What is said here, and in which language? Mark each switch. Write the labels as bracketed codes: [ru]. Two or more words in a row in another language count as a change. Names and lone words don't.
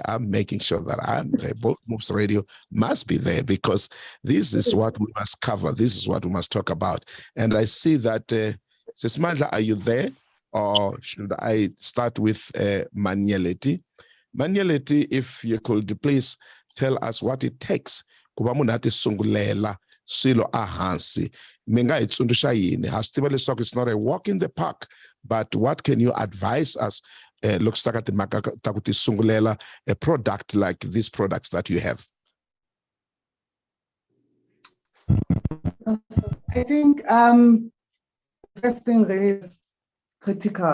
[en] I'm making sure that I'm there. Bold Moves Radio must be there, because this is what we must cover. This is what we must talk about. And I see that Sis Mandla, are you there? Or should I start with Manuelity? Manuelity, if you could please tell us what it takes. [ts] Kuba munhu ati sungulela swilo ahansi. Minga itsundusha yini. [en] It's not a walk in the park, but what can you advise us? Looks like [ts] takuti sungulela [en] a product like these products that you have. I think first thing is critical.